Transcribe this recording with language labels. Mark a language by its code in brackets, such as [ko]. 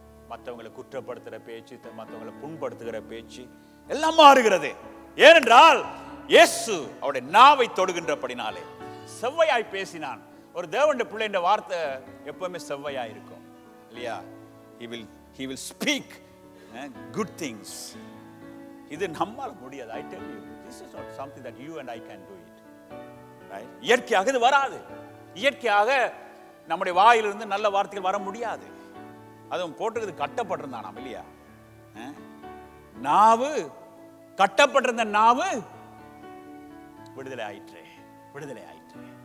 [ta] மற்றவங்களை குற்றப்படுத்துகிற பேச்சு, மற்றவங்களை புண்படுத்துகிற பேச்சு எல்லாம் மாறுகிறது. ஏனென்றால் இயேசு அவருடைய நாவை தொடுகின்றபடினாலே செவ்வையாய் பேசினான். ஒரு தேவனுடைய பிள்ளைன்ற வார்த்தை எப்பவுமே செவ்வையாய் இருக்கும் இல்லையா? [en] He will speak good things. [ta] இது நம்மால முடியாது. [en] I tell you, this is not something that you and I can do it. Right? [ta] இயற்கையாக இது வராது. இயற்கையாக நம்முடைய வாயிலிருந்து நல்ல வார்த்தைகள் வர முடியாது. அதுவும் போட்டுக்கிறது கட்டப்பட்டிருந்தான் நாம் இல்லையா? நாவு கட்டப்பட்டிருந்த நாவு விடுதலை ஆயிற்று, விடுதலை ஆயிற்று.